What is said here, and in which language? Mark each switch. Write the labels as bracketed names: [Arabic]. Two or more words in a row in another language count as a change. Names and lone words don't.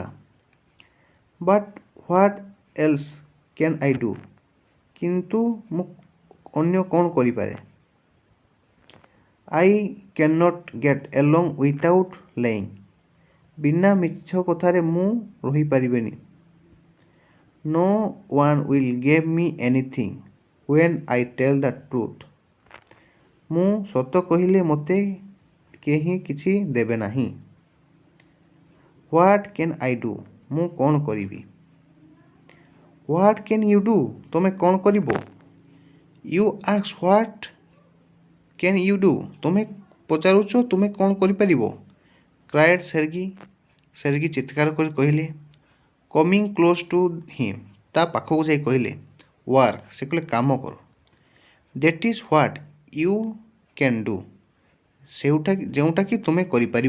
[English] But what else can I do [Odia] କିନ୍ତୁ ମୁଁ ଅନ୍ୟ କ'ଣ କରିପାରେ? [English] I can not get along without lying [Odia] ବିନା ମିଛ କଥାରେ ମୁଁ ରହିପାରିବିନି। [English] No one will give me anything when I tell the truth [Odia] ମୁଁ ସତ କହିଲେ ମୋତେ କେହି କିଛି ଦେବେ ନାହିଁ। [English] What can I do [Odia] ମୁଁ କ'ଣ କରିବି? [English] What can you do [Odia] ତୁମେ କ'ଣ କରିବ? [English] You ask what can you do [Odia] ତୁମେ ପଚାରୁଛ ତୁମେ କ'ଣ କରିପାରିବ? କ୍ରାଏଡ୍ ସେର୍ଗି ଚିତ୍କାର କରି କହିଲେ [English] coming close to him [Odia] ତା ପାଖକୁ ଯାଇ କହିଲେ ୱାର୍କ ସେ କହିଲେ କାମ କର। [English] That is what you can do [Odia] ଯେଉଁଟାକି ତୁମେ କରିପାରିବ।